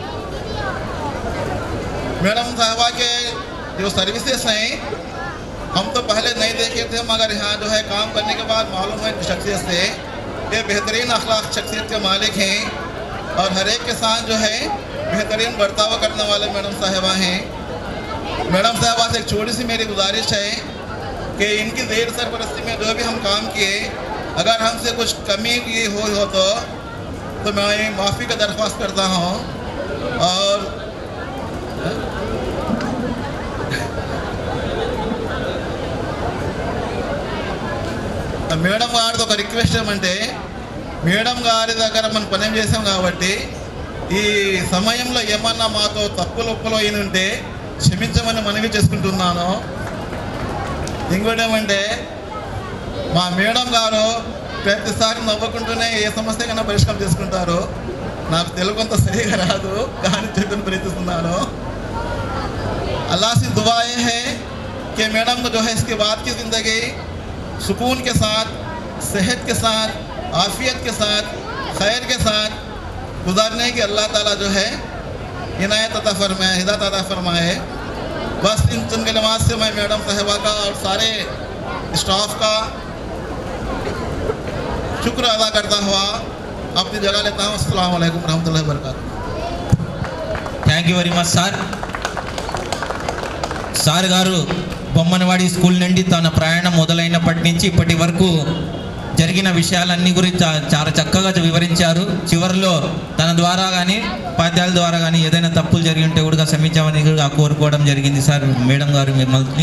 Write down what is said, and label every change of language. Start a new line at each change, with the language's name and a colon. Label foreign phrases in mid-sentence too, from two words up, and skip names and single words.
Urdu: میڈم صاحبہ کے جو سروسز ہیں ہم تو پہلے نہیں دیکھے تھے، مگر یہاں جو ہے کام کرنے کے بعد معلوم ہے شخصیت سے یہ بہترین اخلاق شخصیت کے مالک ہیں اور ہر ایک کے ساتھ جو ہے بہترین برتاؤ کرنے والے میڈم صاحبہ ہیں. میڈم صاحبہ سے ایک چھوٹی سی میری گزارش ہے کہ ان کی زیر سرپرستی میں جو بھی ہم کام کیے اگر ہم سے کچھ کمی کی ہو تو میں معافی کا درخواست کرتا ہوں.
Telugu: और మేడం గారితో ఒక రిక్వెస్ట్ ఏమంటే మేడం గారి దగ్గర మనం పని చేసాం కాబట్టి ఈ సమయంలో ఏమన్నా మాతో తప్పులు ఒప్పులు అయిన ఉంటే క్షమించమని మనవి చేసుకుంటున్నాను। ఇంకోటి ఏమంటే మా మేడం గారు ప్రతిసారి నవ్వుకుంటూనే ఏ సమస్య కన్నా పరిష్కారం చేసుకుంటారు। నాకు తెలుగు అంత సరిగా రాదు కానీ చెప్పని ప్రయత్నిస్తున్నాను।
Urdu: اللہ سے دعا ہے کہ میڈم کو جو ہے اس کے بعد کی زندگی سکون کے ساتھ، صحت کے ساتھ، عافیت کے ساتھ، خیر کے ساتھ گزارنے کی اللہ تعالیٰ جو ہے عنایت عطا فرمائے، ہدایت عطا فرمائے. بس ان چند کلمات سے میں میڈم صاحبہ کا اور سارے اسٹاف کا شکر ادا کرتا ہوا اپنی جگہ لیتا ہوں.
Arabic: السلام عليكم ورحمة الله وبركاته.
English: thank you very much
Telugu: సార్ గారు బొమ్మనవాడి స్కూల్ నుండి తన ప్రయాణం మొదలైనప్పటి నుంచి ఇప్పటి వరకు జరిగిన విషయాలన్నీ గురించి చాలా చక్కగా వివరించారు। చివరిలో తన ద్వారా కానీ ఉపాధ్యాయుల ద్వారా కానీ ఏదైనా తప్పులు జరిగి ఉంటే కూడా క్షమించామని కూడా కోరుకోవడం జరిగింది సార్ మేడం గారు మిమ్మల్ని।